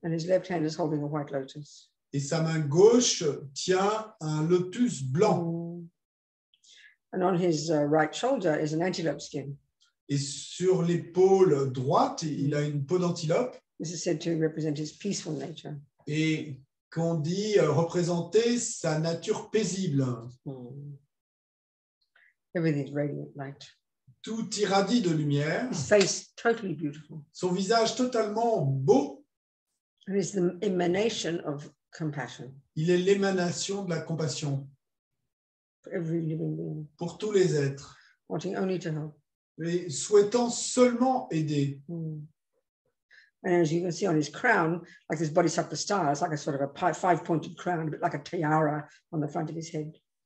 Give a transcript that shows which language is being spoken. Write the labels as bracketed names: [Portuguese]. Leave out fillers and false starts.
[English] And his left hand is holding a white lotus. [French] Et sa main gauche tient un lotus blanc. [English] And on his right shoulder is an antelope skin. [French] Et sur l'épaule droite, il a une peau d'antilope. [English] This is said to represent his peaceful nature. [French] Et qu'on dit représenter sa nature paisible. [English] Everything is radiant light. [French] Tout irradie de lumière. [English] His face totally beautiful. [French] Son visage totalement beau. [English] And is the emanation of compassion. [French] Il est l'émanation de la compassion. [English] For every living being. [French] Pour tous les êtres. [English] Wanting only to help. [French] Et souhaitant seulement aider. [English] And as you can see on his crown, like this bodhisattva star, it's like a sort of a five-pointed crown, a bit like a tiara on the front of his head.